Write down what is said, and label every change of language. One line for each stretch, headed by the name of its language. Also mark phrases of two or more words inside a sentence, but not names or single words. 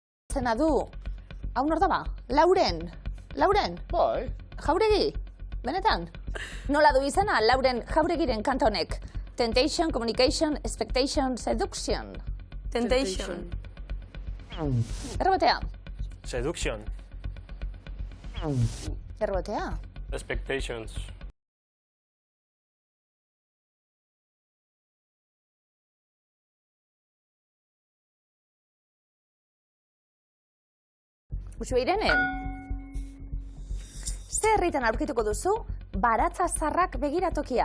Basque: zena du. Hau nor da ba? Lauren. Lauren? Bai. Jauregi? Benetan? Nola du izena Lauren Jauregiren kanta honek?
English: Temptation, communication, expectation, seduction.
Basque: Temptation. Errobotea. Seduction. Errobotea. Expectations. Uxue Irene? Ze herritan aurkituko duzu baratza zarrak begiratokia?